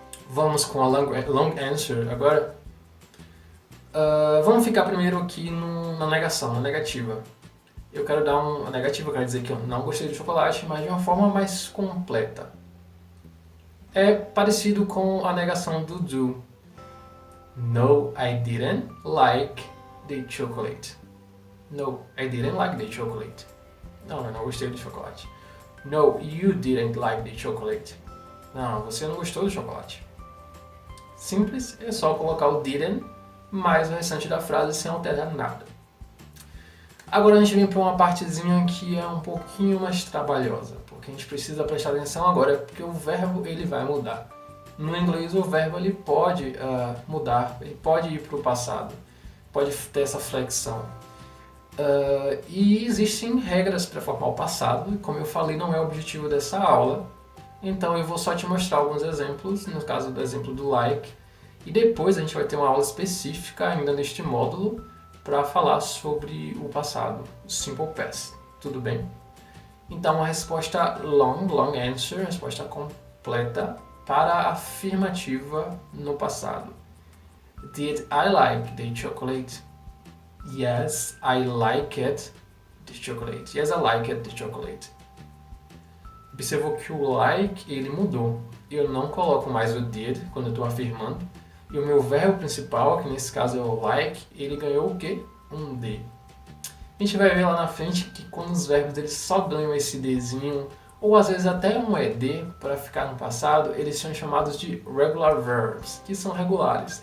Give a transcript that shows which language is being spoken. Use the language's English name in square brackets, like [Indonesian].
[Portuguese] Vamos com a long answer agora. Vamos ficar primeiro aqui na negação, na negativa. Eu quero dar uma negativa, eu quero dizer que eu não gostei de chocolate, mas de uma forma mais completa. É parecido com a negação do do. [English] No, I didn't like the chocolate. No, I didn't like the chocolate. [Portuguese] Não, eu não gostei de chocolate. [English] No, you didn't like the chocolate. [Portuguese] Não, você não gostou do chocolate. Simples, é só colocar o didn't mais o restante da frase sem alterar nada. Agora a gente vem para uma partezinha que é um pouquinho mais trabalhosa, porque a gente precisa prestar atenção agora, porque o verbo ele vai mudar. No inglês o verbo ele pode mudar, ele pode ir para o passado, pode ter essa flexão. E existem regras para formar o passado, e como eu falei, não é o objetivo dessa aula. Então eu vou só te mostrar alguns exemplos, no caso do exemplo do like, E depois a gente vai ter uma aula específica ainda neste módulo para falar sobre o passado, o Simple Past. Tudo bem? Então a resposta long answer, resposta completa para a afirmativa no passado. [English] Did I like the chocolate? Yes, I liked the chocolate. Yes, I liked the chocolate. [Portuguese] Observou que o like ele mudou. Eu não coloco mais o did quando eu estou afirmando. E o meu verbo principal, que nesse caso é o like, ele ganhou o quê? Um D. A gente vai ver lá na frente que quando os verbos eles só ganham esse Dzinho, ou às vezes até um ED para ficar no passado, eles são chamados de regular verbs, que são regulares.